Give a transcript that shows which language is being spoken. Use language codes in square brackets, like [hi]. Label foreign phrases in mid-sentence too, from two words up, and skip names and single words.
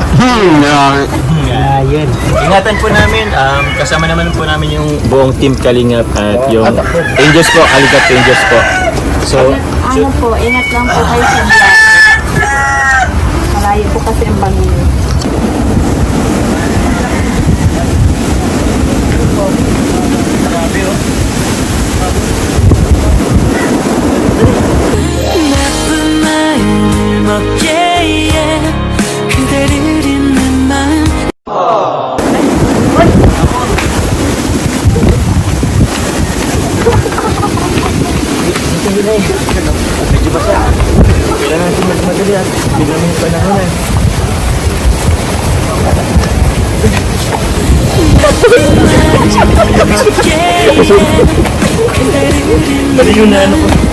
[tl] Yun. Ingatan po namin, kasama naman po namin yung buong team Kalingap at yung Angels po, Kalingap Angels po. So, Ano po, ingat lang po kayo sa biyahe. Malayo po kasi ang Baguio. [ko] 나쁜 마음을 먹기에 그대를 잊는 마음 [tl] kailangan natin magmadali at biglang may panahon eh. Bali yun na ano ko.